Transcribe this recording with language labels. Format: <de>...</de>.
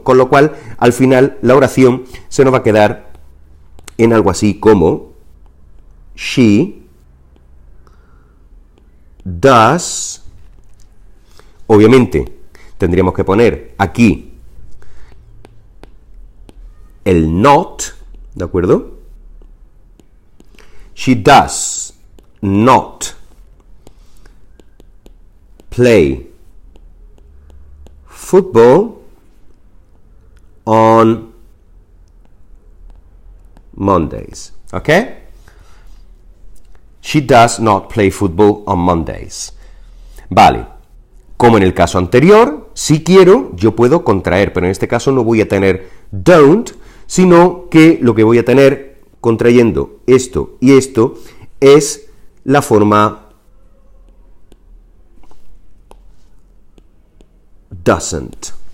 <es>Con lo cual, al final, la oración se nos va a quedar en algo así como</es> <en>she does.</en> <es>Obviamente, tendríamos que poner aquí el not, ¿de acuerdo?</es> <en>She does not play football on Mondays. ¿Ok? She does not play football on Mondays.</en> <es>Vale. Como en el caso anterior, si quiero, yo puedo contraer, pero en este caso no voy a tener don't, sino que lo que voy a tener contrayendo esto y esto es la forma doesn't.</es>